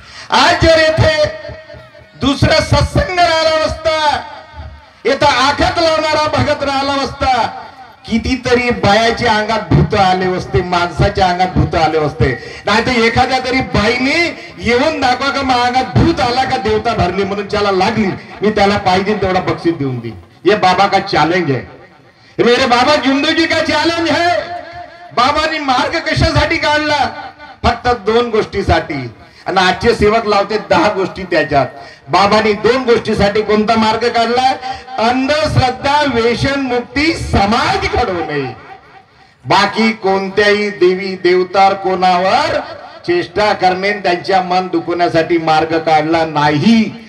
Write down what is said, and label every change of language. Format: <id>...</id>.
<mr>आज जर येथे दुसरा सत्संग राहिला असता, येथे आखत लावणारा भगत राहिला असता, कितीतरी बायाच्या अंगात भूत आले असते, माणसाच्या अंगात भूत आले असते. नाही तर एखाद्या तरी बाईने येऊन दाखवा का माझ्या अंगात भूत आला का देवता भरली म्हणून त्याला लागली, मी त्याला पाहिजे तेवढा बक्षीस देऊन दी.</mr> <hi>ये बाबा का चॅलेंज है, मेरे बाबा जिंदगी का चॅलेंज है.</hi> <mr>बाबांनी मार्ग कशासाठी काढला, फक्त 2 गोष्टीसाठी. आणि आजचे सेवक लावते 10 गोष्टी त्याच्यात. बाबांनी 2 गोष्टीसाठी कोणता मार्ग काढला, अंधश्रद्धा व्यसन मुक्ती समाज घडवणे. बाकी कोणत्याही देवी देवतार कोणावर चेष्टा करणे, त्यांच्या मन दुखवण्यासाठी मार्ग काढला नाही.</mr>